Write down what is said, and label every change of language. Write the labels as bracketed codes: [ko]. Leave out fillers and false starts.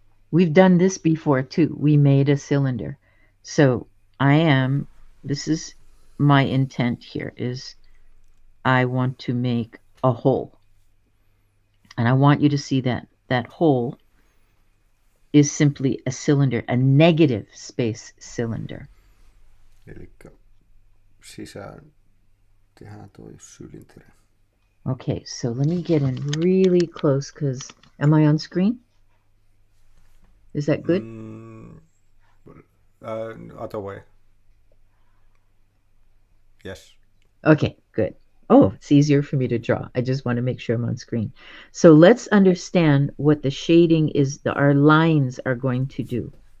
[en] We've done this before too. We made a cylinder. So this is my intent here is I want to make a hole. And I want you to see that that hole is simply a cylinder, a negative space cylinder. [fi] Elikkä sisään tehdään toi cylinderi. [en] Okay, so let me get in really close because am I on screen? Is that good? Other way. Yes. Okay, good. Oh, it's easier for me to draw. I just want to make sure I'm on screen. So let's understand what the shading is, our lines are going to do.